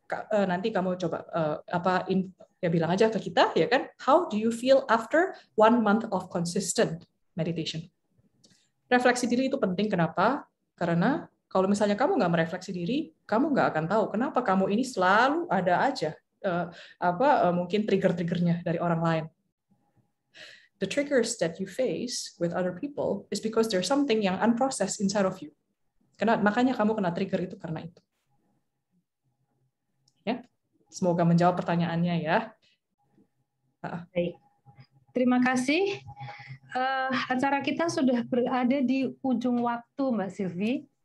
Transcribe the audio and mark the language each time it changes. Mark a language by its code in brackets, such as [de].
[id] Nanti kamu coba ya bilang aja ke kita ya kan, [en] how do you feel after 1 month of consistent meditation? [id] Refleksi diri itu penting. Kenapa? Karena kalau misalnya kamu nggak merefleksi diri, kamu nggak akan tahu kenapa kamu ini selalu ada aja mungkin trigger-triggernya dari orang lain. [en] The triggers that you face with other people is because there's something yang unprocessed inside of you. [id] Makanya kamu kena trigger itu karena itu. Ya. Semoga menjawab pertanyaannya ya. Baik. Terima kasih. Acara kita sudah berada di ujung waktu, Mbak Sylvie.